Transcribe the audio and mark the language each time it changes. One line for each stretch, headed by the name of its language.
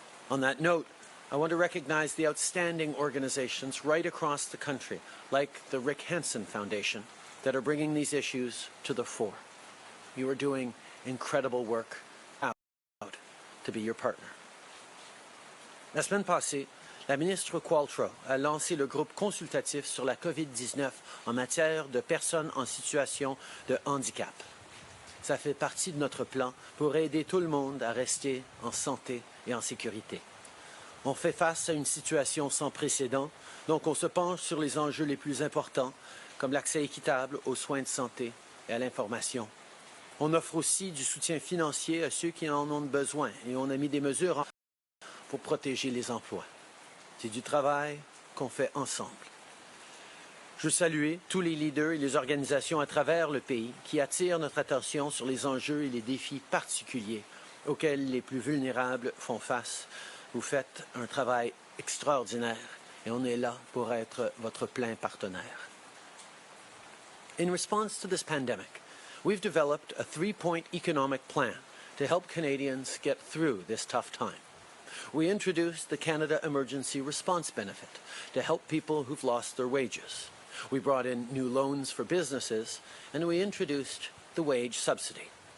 English: On that note, I want to recognize the outstanding organizations right across the country, like the Rick Hansen Foundation, that are bringing these issues to the fore. You are doing incredible work. I'm proud to be your partner.
French: La semaine passée, la ministre Trudeau a lancé le groupe consultatif sur la COVID-19 en matière de personnes en situation de handicap. Ça fait partie de notre plan pour aider tout le monde à rester en santé et en sécurité. On fait face à une situation sans précédent, donc on se penche sur les enjeux les plus importants, comme l'accès équitable aux soins de santé et à l'information. On offre aussi du soutien financier à ceux qui en ont besoin et on a mis des mesures pour protéger les emplois. C'est du travail qu'on fait ensemble. Je veux saluer tous les leaders et les organisations à travers le pays qui attirent notre attention sur les enjeux et les défis particuliers auxquels les plus vulnérables font face. Vous faites un travail extraordinaire et on est là pour être votre plein partenaire.
English: In response to this pandemic, we've developed a 3-point economic plan to help Canadians get through this tough time. We introduced the Canada Emergency Response Benefit to help people who've lost their wages. We brought in new loans for businesses, and we introduced the wage subsidy.